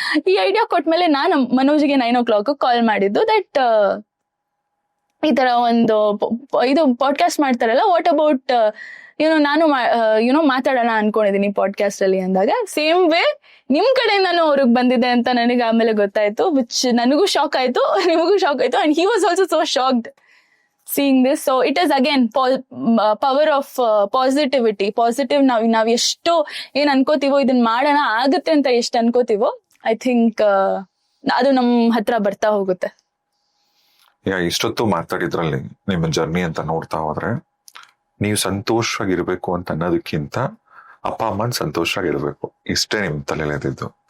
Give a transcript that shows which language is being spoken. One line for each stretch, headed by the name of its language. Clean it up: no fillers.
Kannada: ಈ ಐಡಿಯಾ ಕೊಟ್ಮೇಲೆ ನಾನು ಮನೋಜ್ಗೆ 9 o'clock ಕಾಲ್ ಮಾಡಿದ್ದು, ದಟ್ ಈ ತರ ಒಂದು ಇದು ಪಾಡ್ಕಾಸ್ಟ್ ಮಾಡ್ತಾರಲ್ಲ,
English: what about
Kannada: ನಾನು ಮಾತಾಡೋಣ ಅನ್ಕೊಂಡಿದೀನಿ ಪಾಡ್ಕಾಸ್ಟ್ ಅಲ್ಲಿ ಅಂದಾಗ, ಸೇಮ್ ವೇ ನಿಮ್ ಕಡೆ ನಾನು ಅವ್ರಿಗೆ ಬಂದಿದೆ ಅಂತ ನನಗೆ ಆಮೇಲೆ ಗೊತ್ತಾಯ್ತು, ವಿಚ್ ನನಗೂ ಶಾಕ್ ಆಯ್ತು, ನಿಮಗೂ ಶಾಕ್ ಆಯ್ತು.
English: And he was also so shocked seeing this. So it is again power of positivity.
Kannada: Positive ನಾವ್ ಎಷ್ಟು ಏನ್ ಅನ್ಕೋತೀವೋ, ಇದನ್ ಮಾಡೋಣ ಆಗುತ್ತೆ ಅಂತ ಎಷ್ಟು ಅನ್ಕೋತೀವೋ,
English: I think
Kannada: ಅದು ನಮ್ ಹತ್ರ ಬರ್ತಾ ಹೋಗುತ್ತೆ. ಇಷ್ಟೊತ್ತು ಮಾತಾಡಿದ್ರಲ್ಲಿ ನಿಮ್ಮ ಜರ್ನಿ ಅಂತ ನೋಡ್ತಾ ಹೋದ್ರೆ, ನೀವು ಸಂತೋಷವಾಗಿರ್ಬೇಕು ಅಂತ ಅನ್ನೋದಕ್ಕಿಂತ ಅಪ್ಪ ಅಮ್ಮನ್ ಸಂತೋಷವಾಗಿರ್ಬೇಕು, ಇಷ್ಟೇ ನಿಮ್ ತಲೆಲಿದ್ದು.